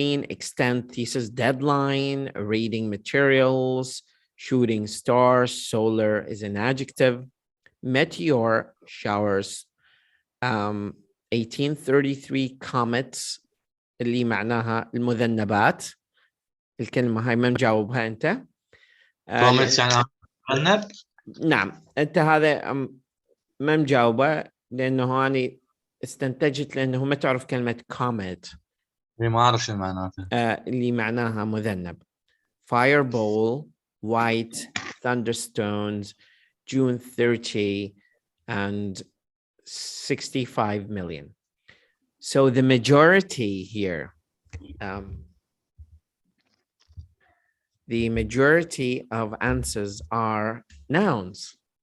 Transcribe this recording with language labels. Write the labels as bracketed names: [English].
[English] extend thesis deadline, reading materials, shooting stars, solar is an adjective, meteor, showers, 1833 comets [Arabic] اللي معناها المذنبات. الكلمة هاي ما مجاوبها أنت. comets يعني مذنب؟ نعم أنت هذا ما مجاوبه لأنه أنا استنتجت لأنه ما تعرف كلمة comet. ما أعرف شو معناته. اللي معناها مذنب. [English] Fireball, white, thunderstones, June 30, and 65 million. So the majority here, the majority of answers are nouns.